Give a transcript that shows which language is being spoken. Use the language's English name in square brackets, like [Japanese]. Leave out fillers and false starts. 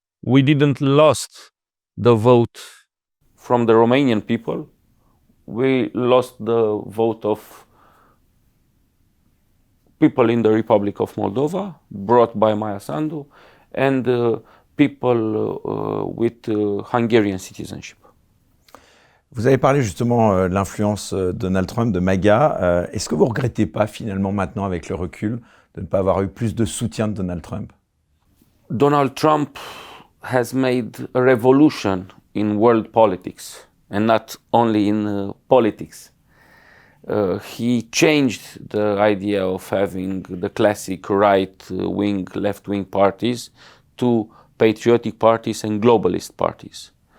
[English] We didn't lost the vote from the Romanian people. We lost the vote of people in the Republic of Moldova, brought by Maia Sandu, and people with Hungarian citizenship. [French] Vous avez parlé justement de l'influence de Donald Trump, de MAGA. Est-ce que vous ne regrettez pas finalement maintenant avec le recul de ne pas avoir eu plus de soutien de Donald Trump? [English] Donald Trump has made a revolution in world politics, and not only in politics. He changed the idea of having the classic right-wing, left-wing parties to patriotic parties and globalist parties.